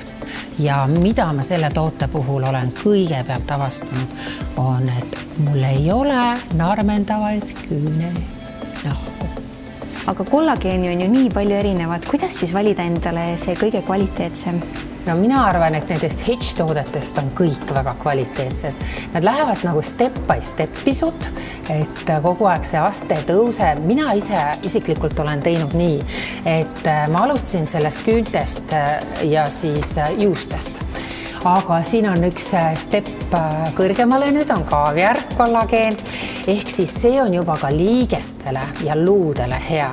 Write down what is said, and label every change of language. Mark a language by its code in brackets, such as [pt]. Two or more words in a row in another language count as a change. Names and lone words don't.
[et] Ja mida ma selle toote puhul olen kõigepealt avastanud, on, et mul ei ole narmendavaid küünenahku. Aga kollageeni on ju nii palju erinevad. Kuidas siis valida endale see kõige kvaliteetsem? No mina arvan, et nendest Hedge-toodetest on kõik väga kvaliteetsed. Nad lähevad nagu [en] step by step [et] pisut, et kogu aeg see aste tõuseb. Mina isiklikult olen teinud nii, et ma alustasin sellest küüntest ja siis juustest. Aga siin on üks step kõrgemale, nüüd on kaaviar kollageen, ehk siis see on juba ka liigestele ja luudele hea.